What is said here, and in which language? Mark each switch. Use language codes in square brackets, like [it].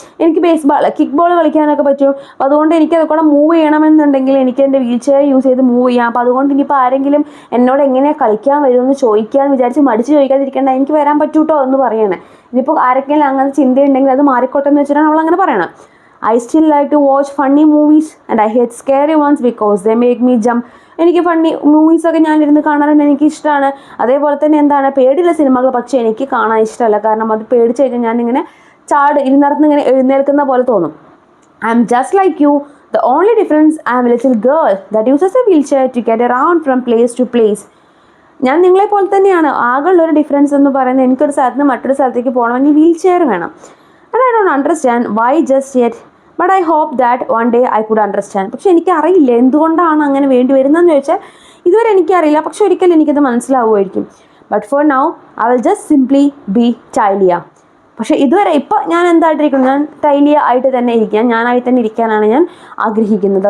[ml] എനിക്ക് kick ball കളിക്കാനൊക്കെ പറ്റും. അപ്പോൾ അതുകൊണ്ട് എനിക്ക് അതൊക്കെ മൂവ് ചെയ്യണമെന്നുണ്ടെങ്കിൽ എനിക്ക് എൻ്റെ വീൽ ചെയർ യൂസ് ചെയ്ത് മൂവ് ചെയ്യാം. അപ്പോൾ അതുകൊണ്ട് ഇനിയിപ്പോൾ ആരെങ്കിലും എന്നോട് എങ്ങനെയാണ് കളിക്കാൻ വരുമെന്ന് ചോദിക്കാമെന്ന് വിചാരിച്ച് മടിച്ച് ചോദിക്കാതിരിക്കേണ്ട, എനിക്ക് വരാൻ പറ്റൂട്ടോ എന്ന് പറയണേ. ഇനിയിപ്പോൾ ആരെങ്കിലും അങ്ങനെ ചിന്തയുണ്ടെങ്കിൽ അത് മാറിക്കോട്ടെ എന്ന് വെച്ചിട്ടാണ് അവൾ അങ്ങനെ പറയണം. [en] I still like to watch funny movies and I hate scary ones because they make me jump. [ml] എനിക്ക് ഫണ്ണി മൂവീസൊക്കെ ഞാനിരുന്ന് കാണാറുണ്ട്, എനിക്ക് ഇഷ്ടമാണ്. അതേപോലെ തന്നെ എന്താണ് പേടിയുള്ള സിനിമകൾ പക്ഷേ എനിക്ക് കാണാൻ ഇഷ്ടമല്ല, കാരണം അത് പേടിച്ച് കഴിഞ്ഞാൽ ഞാനിങ്ങനെ ഇരുന്നിടത്ത് ഇങ്ങനെ എഴുന്നേൽക്കുന്ന പോലെ തോന്നും. [en] I am just like you. The only difference I am a little girl that uses a wheelchair to get around from place to place. [ml] ഞാൻ നിങ്ങളെ പോലെ തന്നെയാണ്. ആകെയുള്ളൊരു ഡിഫറൻസ് എന്ന് പറയുന്നത് എനിക്കൊരു സ്ഥലത്ത് നിന്ന് മറ്റൊരു സ്ഥലത്തേക്ക് പോകണമെങ്കിൽ വീൽ ചെയർ വേണം. [en] And I don't understand why just yet, but I hope that one day I could understand. [ml] പക്ഷെ എനിക്കറിയില്ല എന്തുകൊണ്ടാണ് അങ്ങനെ വേണ്ടി വരുന്നതെന്ന് ചോദിച്ചാൽ ഇതുവരെ എനിക്കറിയില്ല, പക്ഷെ ഒരിക്കലും എനിക്കത് മനസ്സിലാവുമായിരിക്കും. [en] But for now I will just simply be ടൈലിയ. [ml] പക്ഷേ ഇതുവരെ ഇപ്പോൾ ഞാൻ എന്തായിട്ടിരിക്കുന്നു, ഞാൻ ടൈലിയ ആയിട്ട് തന്നെ ഇരിക്കാം, ഞാനായി തന്നെ ഇരിക്കാനാണ് ഞാൻ ആഗ്രഹിക്കുന്നത്.